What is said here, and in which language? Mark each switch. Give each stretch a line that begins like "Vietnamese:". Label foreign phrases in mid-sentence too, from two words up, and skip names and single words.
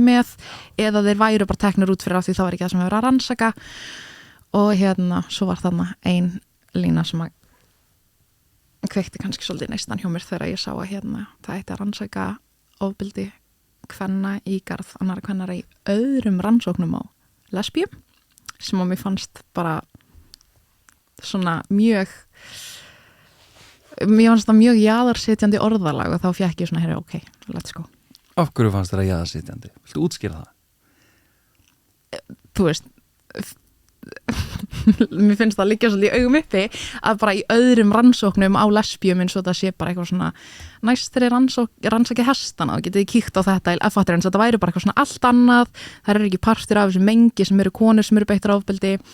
Icelandic: með eða þeir væru bara teknir út fyrir af því það var ekki það sem við verið að rannsaka og svo var þarna ein lína sem að kveikti kannski svolítið neistan hjá mér þegar ég sá að það ætti að rannsaka ofbeldi kvenna í garð annarra kvennara í öðrum rannsóknum á lesbíum sem að mér fannst bara svona mjög jaðarsetjandi orðalag og þá fékk ég svona,
English: ok, let's go.
Icelandic: Af hverju fannst þér að jaðarsetjandi? Viltu útskýra það? Þú veist, mér finnst það liggja svolítið í augum uppi að bara í öðrum rannsóknum á lesbíum eins og það sé bara eitthvað svona næst þeirri rannsaki hestana og getið kíkt á þetta eins og þetta væri bara eitthvað svona allt annað, það eru ekki partur af þessu mengi sem eru konur sem eru beittar ofbeldi